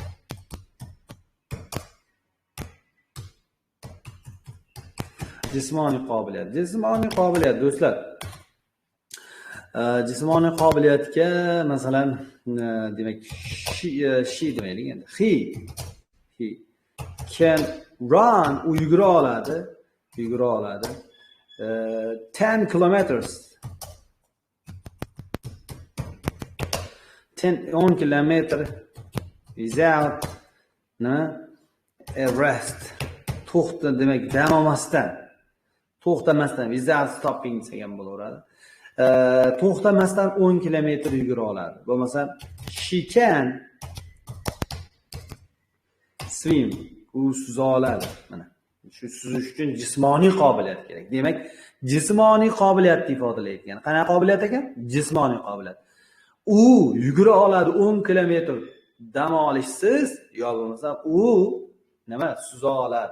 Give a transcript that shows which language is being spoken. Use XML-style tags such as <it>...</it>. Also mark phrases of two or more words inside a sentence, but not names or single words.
<uz>Jismoniy qobiliyat do'stlar. Jismoniy qobiliyatga masalan demak she demaylik endi.</uz> <en>He can run,</en> <uz>u yugura oladi.</uz> <en>10 kilometers. 10 kilometr without a rest.</en> <uz>To'xta demak dam olmasdan. To'xtamasdan</uz> <en>without stopping</en> <uz>degan bo'laveradi. To'xtamasdan 10 kilometr yugura oladi.</uz> <en>Bo'lmasa she can swim,</en> <uz>u suza oladi. Mana shu suzish uchun jismoniy qobiliyat kerak. Demak, jismoniy qobiliyatni ifodalaydigan. Qanaqa qobiliyat ekan? Jismoniy qobiliyat. U yugura oladi 10 kilometr dam olishsiz, yo bo'lmasa u nima suza oladi.</uz>